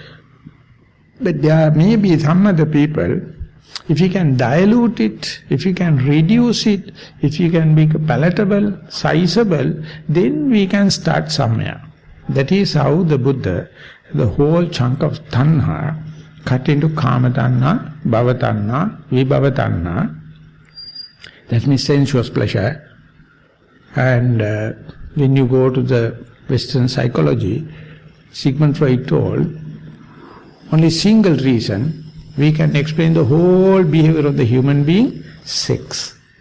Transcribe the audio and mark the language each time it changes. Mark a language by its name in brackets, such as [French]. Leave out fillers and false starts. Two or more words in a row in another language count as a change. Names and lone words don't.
[English] But there may be some other people, if you can dilute it, if you can reduce it, if you can make it palatable, sizable, then we can start somewhere. That is how the Buddha, the whole chunk of tanha, cut into [Pali] kama tanha, bhava tanha, vibhava tanha. [English] That means sensuous pleasure. And when you go to the Western psychology, Sigmund Freud told, only single reason we can explain the whole behavior of the human being: sex.